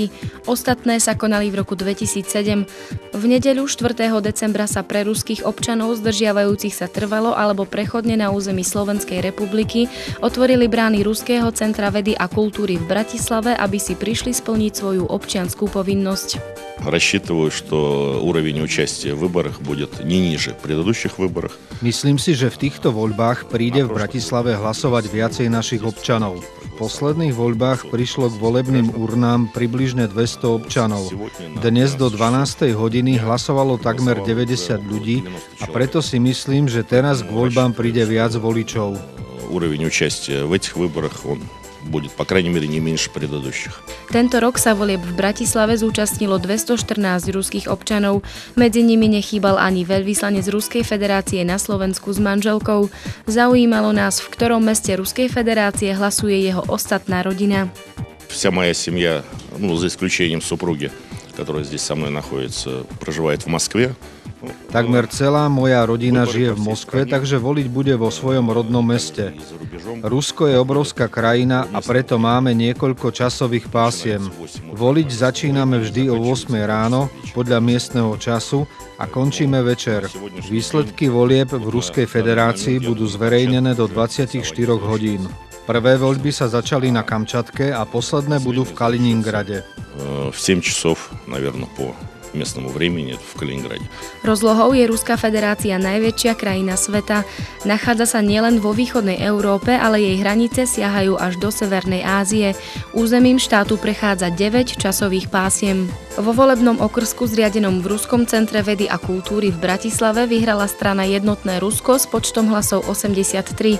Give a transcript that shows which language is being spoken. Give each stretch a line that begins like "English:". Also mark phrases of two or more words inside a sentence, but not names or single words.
Slovak: Ostatné sa konali v roku 2007. V nedeľu 4. decembra sa pre ruských občanov zdržiavajúcich sa trvalo alebo prechodne na území Slovenskej republiky otvorili brány Ruského centra vedy a kultúry v Bratislave, aby si prišli splniť svoju občiansku povinnosť.
Russian: Рассчитываю, что уровень участия в выборах будет не ниже предыдущих выборах.
Slovak: Myslím si, že v týchto voľbách príde v Bratislave hlasovať viacej našich občanov. V posledných voľbách prišlo k volebným urnám približne 200 občanov. Dnes do 12. hodiny hlasovalo takmer 90 ľudí a preto si myslím, že teraz k voľbám príde viac voličov.
Russian: Уровень участия в этих выборах он будет, по крайней мере, не меньше предыдущих.
Slovak: Tento rok sa volieb v Bratislave zúčastnilo 214 ruských občanov. Medzi nimi nechýbal ani veľvyslanec Ruskej federácie na Slovensku s manželkou. Zaujímalo nás, v ktorom meste Ruskej federácie hlasuje jeho ostatná rodina.
Russian: Вся моя семья, за исключением супруги, которая здесь со мной находится, проживает в Москве.
Slovak: Takmer celá moja rodina žije v Moskve, takže voliť bude vo svojom rodnom meste. Rusko je obrovská krajina a preto máme niekoľko časových pásiem. Voliť začíname vždy o 8 ráno podľa miestneho času a končíme večer. Výsledky volieb v Ruskej federácii budú zverejnené do 24 hodín. Prvé voľby sa začali na Kamčatke a posledné budú v Kaliningrade.
Russian: В 7 часов, наверное, по местному времени в Калининграде.
Slovak: Rozlohou je Ruská federácia najväčšia krajina sveta. Nachádza sa nielen vo východnej Európe, ale jej hranice siahajú až do Severnej Ázie. Územím štátu prechádza 9 časových pásiem. Vo volebnom okrsku zriadenom v Ruskom centre vedy a kultúry v Bratislave vyhrala strana Jednotné Rusko s počtom hlasov 83.